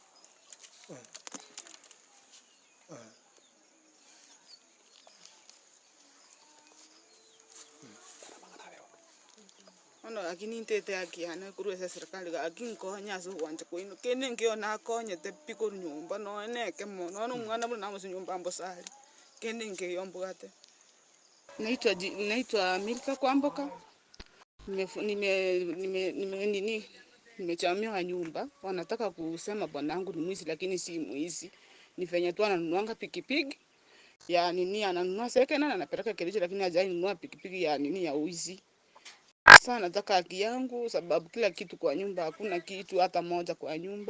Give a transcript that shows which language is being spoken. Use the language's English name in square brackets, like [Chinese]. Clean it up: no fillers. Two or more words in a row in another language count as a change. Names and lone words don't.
[Swahili] lakini ntete akiana kuruesa serikali akinko nyaso wanje koino kene ngio na konye te piko nyumba no neke mono no mwana mwana namusi nyumba mbosari kene ngio mbugate. Naitwa Milka Kwamboka. Nimechamia nyumba. Wanataka kusema bwanangu ni mwizi lakini si mwizi. Ni venye tu ananunuanga pikipiki ya nini, ananunua second na anapeleka Kericho lakini hajai nunua pikipiki ya nini ya wizi. Sasa nataka haki yangu sababu kila kitu kwa nyumba, hakuna kitu hata moja kwa nyumba.